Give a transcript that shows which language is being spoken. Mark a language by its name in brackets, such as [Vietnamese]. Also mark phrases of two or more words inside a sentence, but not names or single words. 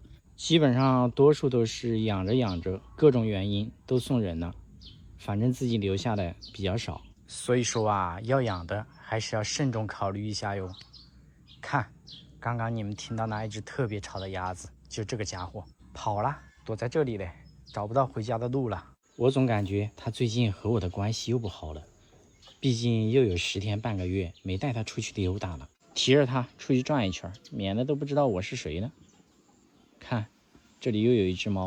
[Chinese] 基本上多數都是養着各種原因都送人了，反正自己留下的比較少。所以說啊，要養的還是要慎重考慮一下喲。看，剛剛你們聽到那一隻特別吵的鴨子，就這個家伙跑了，躲在這裡嘞，找不到回家的路了。我總感覺他最近和我的關係又不好了，畢竟又有10天半個月沒帶他出去溜達了，提着他出去轉一圈，免得都不知道我是誰呢。看，這裡又有一隻貓。